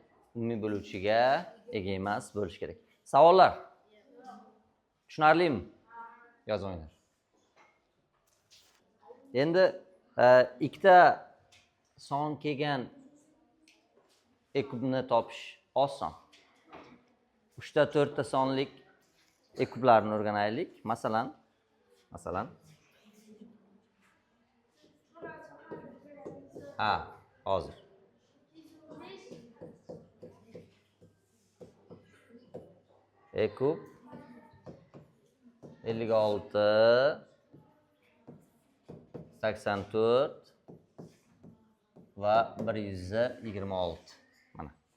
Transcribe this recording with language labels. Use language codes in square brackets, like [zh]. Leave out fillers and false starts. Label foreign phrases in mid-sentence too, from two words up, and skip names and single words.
[uz] Umumiy bo'luvchiga ega emas bo'lish kerak. Savollar? Tushunarlimi? Yozinglar. Endi ikkita son kelgan e kubni topish oson. 3 ta 4 ta sonlik e kublarni o'rganaylik. Masalan, hozir. E kub 56, 84 va 126. Mana.